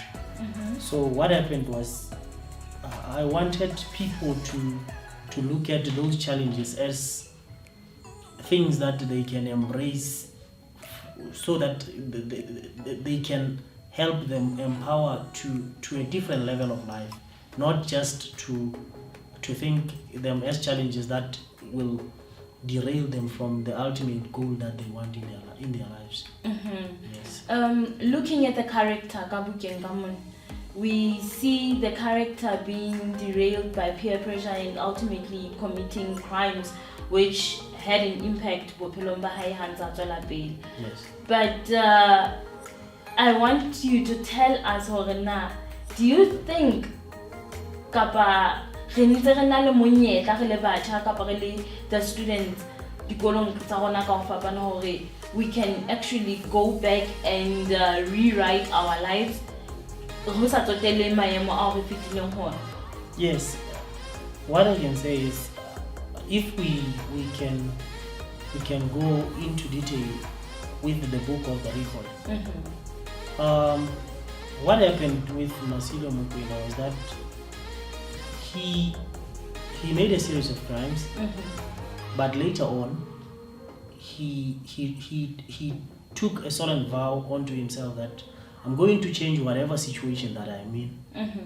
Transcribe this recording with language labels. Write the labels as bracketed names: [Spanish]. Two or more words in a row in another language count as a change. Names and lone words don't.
[English] So what happened was, I wanted people to look at those challenges as things that they can embrace, so that they can help them empower to a different level of life, not just to think them as challenges that will derail them from the ultimate goal that they want in their lives. Yes. Looking at the character Kabukeng Gamon, we see the character being derailed by peer pressure and ultimately committing crimes which had an impact [Southern Sotho] bophelong ba hae hantsa tswela pele. [English] Yes. But I want you to tell us [Southern Sotho] hore na, [English] do you think [Southern Sotho] kapa re ntse re na le monyetla re le batjha kapa re le [English] the students [Southern Sotho] dikolong tsa rona ka ho fapana hore [English] we can actually go back and rewrite our lives [Southern Sotho] ho sa tsotelle maemo a re fitileng hona? [English] Yes. What I can say is, if we can go into detail with the book of The Recoil. What happened with Masilo Mokoena was that he made a series of crimes, but later on he took a solemn vow onto himself that I'm going to change whatever situation that I'm in.